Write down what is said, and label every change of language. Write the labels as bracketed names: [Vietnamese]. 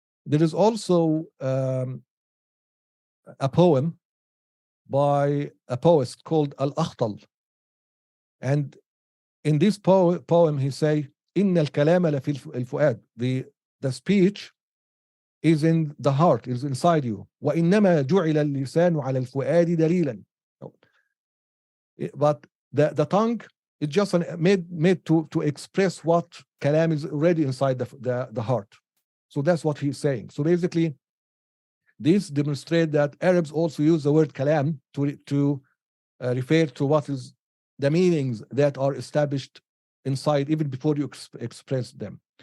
[English] There is also a poem by a poet called al-Akhtal, and in this poem he say [Arabic] إن الكلام لفي الفؤاد. [English] The speech is in the heart, is inside you. [Arabic] وإنما جعل اللسان على الفؤاد دليلا. [English] But the tongue is just made to express what kalam is already inside the heart. So that's what he's saying. So basically, this demonstrates that Arabs also use the word kalam to refer to what is the meanings that are established inside even before you express them.